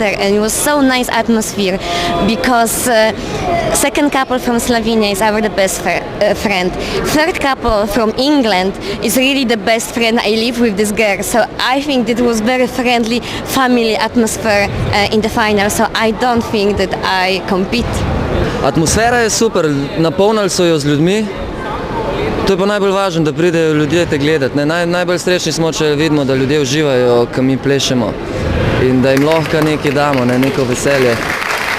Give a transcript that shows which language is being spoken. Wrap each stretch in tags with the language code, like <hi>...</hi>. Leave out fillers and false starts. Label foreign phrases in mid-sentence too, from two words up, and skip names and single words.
<en>And it was so nice atmosphere because second couple from Slovenia is the best friend. Third couple from England is really the best friend. I live with this girl, so I think it was very friendly family atmosphere in the final. So I don't think that I compete.</en> <sl>Atmosfera je super, napolnili so jo z ljudmi. To je pa najbolj važno, da pridejo ljudje te gledati. Najbolj srečni smo, če vidimo, da ljudje uživajo, ko mi plešemo in da jim lahko nekaj damo, neko veselje.</sl>